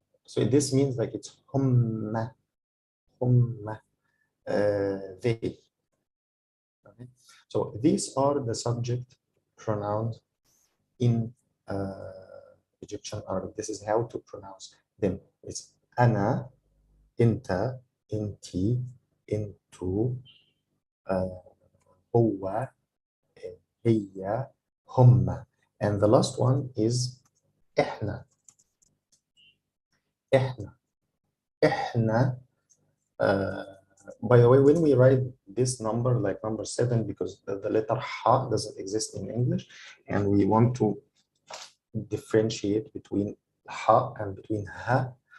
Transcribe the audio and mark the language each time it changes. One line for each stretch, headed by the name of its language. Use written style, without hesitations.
English: So this means like it's humma, they. Okay. So these are the subject pronouns in Egyptian Arabic. This is how to pronounce them.
Arabic: It's أنا, أنت, أنتي, أنتو, هو, هي, هم.
English: And the last one is إحنا.
Arabic: إحنا. إحنا.
English: By the way, when we write this number, like number 7, because the letter ha doesn't exist in English, and we want to differentiate between ha and between ha.